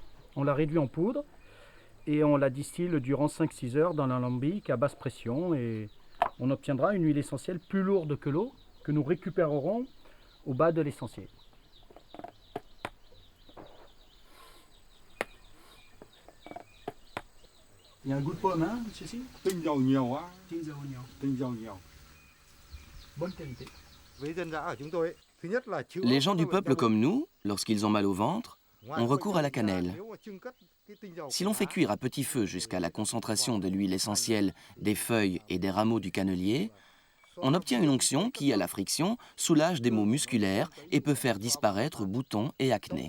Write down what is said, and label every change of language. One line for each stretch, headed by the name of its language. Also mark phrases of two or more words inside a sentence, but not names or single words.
French: On la réduit en poudre et on la distille durant 5-6 heures dans l'alambic à basse pression. Et on obtiendra une huile essentielle plus lourde que l'eau que nous récupérerons au bas de l'essentiel. Il y a un goût de pomme, hein, ceci?
Vietnamese: Tinh dầu nhiều á. Tinh dầu nhiều. Tinh dầu nhiều.
French: Bonne qualité.
Vietnamese: Với dân dã ở chúng tôi, thứ nhất là chữa.
French: Les gens du peuple comme nous, lorsqu'ils ont mal au ventre, ont recours à la cannelle. Si l'on fait cuire à petit feu jusqu'à la concentration de l'huile essentielle des feuilles et des rameaux du cannelier, on obtient une onction qui, à la friction, soulage des maux musculaires et peut faire disparaître boutons et acné.